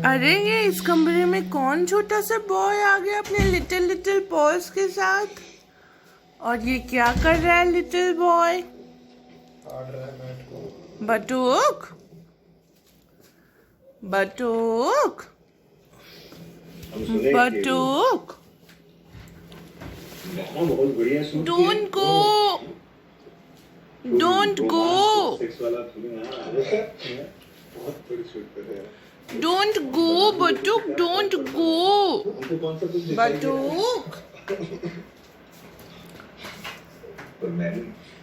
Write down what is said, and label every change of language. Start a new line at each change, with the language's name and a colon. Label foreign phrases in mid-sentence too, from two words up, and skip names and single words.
Hindi: अरे ये इस कमरे में कौन छोटा सा बॉय आ गया अपने
English: little little paws
Hindi: के साथ। और ये क्या कर रहा है
English: little boy? Batuk Batuk Batuk, don't go, don't go, don't go Batuk, don't go Batuk.